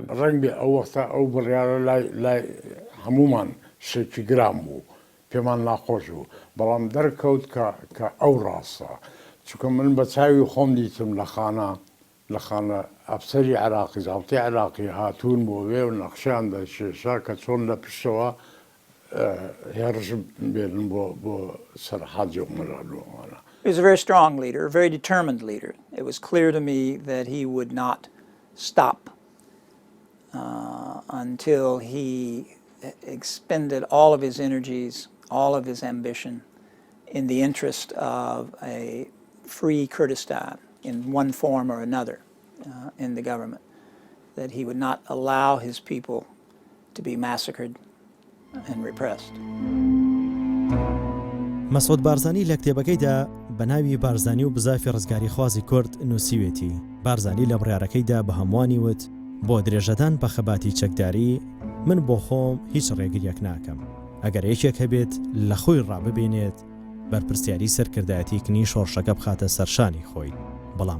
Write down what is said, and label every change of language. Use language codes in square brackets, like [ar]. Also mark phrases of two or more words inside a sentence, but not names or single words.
[ckb] ڕەنگە ئەو وەختە ئەو بڕیارە لای هەمومان شێکی گرام بوو پێمان ناخۆش بوو بەڵام دەرکەوت کە ئەو ڕاستە چونکە من بە چاوی خۆم دیتم لە خانە ئەفسەری عێراقی زاڵتی عێراقی هاتوون بۆ وێ و نەخشیان دەشێشا کە چۆن لە پشتەوە هێرش بێنن بۆ سەرحەدی مەرانوانە. [en] He was a very strong leader, a very determined leader. It was clear to me that he would not stop until he expended all of his energies, all of his ambition in the interest of a free Kurdistan in one form or another in the government, that he would not allow his people to be massacred and repressed. [ckb] مەسعود بارزانی لە کتێبەکەیدا بە ناوی بارزانی و بزافی ڕزگاری خوازی کورد نووسیوێتی بارزانی لە بڕیارەکەیدا بە هەمووانی وت بۆ درێژەدان بە خەباتی چەکداری من بۆ خۆم هیچ ڕێگریەک ناکەم ئەگەر یەکێک هەبێت لە خۆی ڕاببێنێت بەرپرسیاری سەرکردایەتی کنی شۆڕشەکە بخاتە سەرشانی خۆی بەڵام